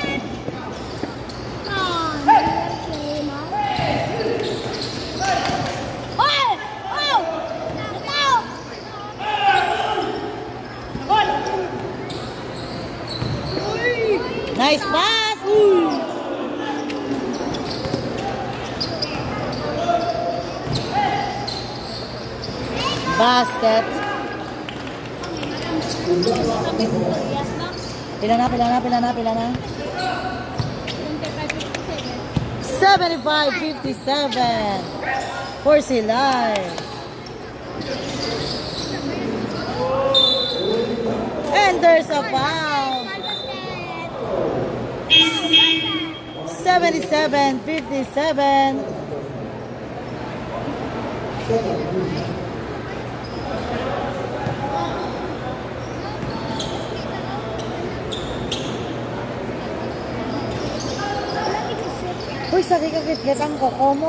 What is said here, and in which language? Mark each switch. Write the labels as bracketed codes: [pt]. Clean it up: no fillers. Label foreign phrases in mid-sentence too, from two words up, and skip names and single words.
[en] Nice pass. Basket. [hil] Pila na. [en] 75-57 for Silay. And there's a foul. 77-57. [hil] Uy, sakit kakit-kit ang koko mo.